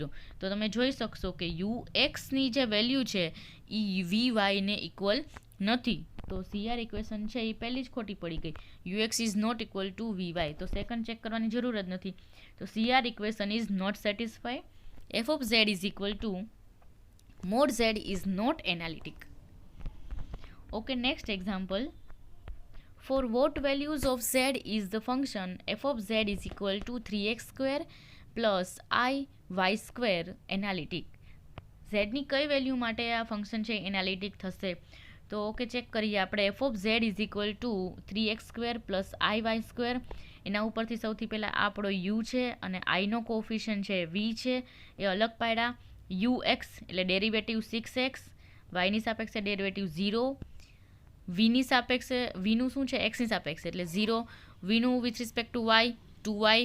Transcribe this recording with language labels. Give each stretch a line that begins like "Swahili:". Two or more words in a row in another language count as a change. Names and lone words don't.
Gujarati: તો તમે જોઈ શકશો કે uxની જે વેલ્યુ છે એ vy ને ઇક્વલ નથી, તો સીઆર ઇક્વેશન છે એ પહેલી જ ખોટી પડી ગઈ.
English: ux is not equal to vy,
Gujarati: તો
English: second check
Gujarati: કરવાની જરૂર જ નથી.
English: તો CR equation is not satisfy. f of z is equal to mod z is not analytic. OK, next example. For what values of z is the function f of z is equal to 3x square plus I y square analytic?
Gujarati: z ની કઈ વેલ્યુ માટે આ ફંક્શન છે એનાલિટિક થશે? તો ઓકે ચેક કરીએ આપણે.
English: f of z is equal to 3x square plus I y square.
Gujarati: એના ઉપરથી સૌથી પહેલાં આપણો u છે અને i નો કોફિશિયન્ટ છે v છે એ અલગ પાડ્યા. ux એટલે ડેરિવેટિવ 6x, y ની સાપેક્ષે ડેરિવેટિવ 0, વીની સાપેક્ષે વીનું શું છે એક્સની સાપેક્ષે એટલે 0, વીનું
English: with respect to y
Gujarati: 2y.